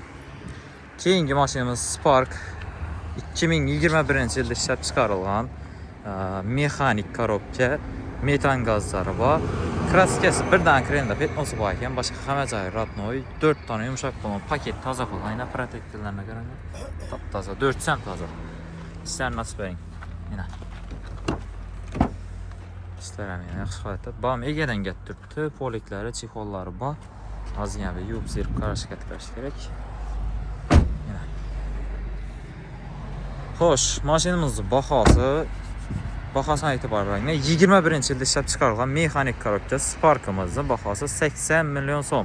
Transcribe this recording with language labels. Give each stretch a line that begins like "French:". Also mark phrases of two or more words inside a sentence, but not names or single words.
Uzbek: Keyingi mashinamiz Spark 2021-yilda ishlab chiqarilgan mexanik korobka, metan gazlari bor. Kraskasi birdan krenda petnosi bor ekan, boshqa hamma joyi rodnoy, 4 dona yumshoq balon, paket toza qilgan, protektorlarga qarang. Top-toza, 4 ham toza. Ishlarni ochib bering. Mana.
Turkish: İşler hem yine
Uzbek: yaxshi holatda. Bam egadan kelib turibdi. Poliklari, chexollari bor. Hozir yana bir yuvib serib qarashga tikirish kerak. Mana. Xo'sh, mashinamizning bahosini aytib beraman. 21-yilda ishlab chiqarilgan mexanik korobka Spark'imizning bahosi 80 million so'm.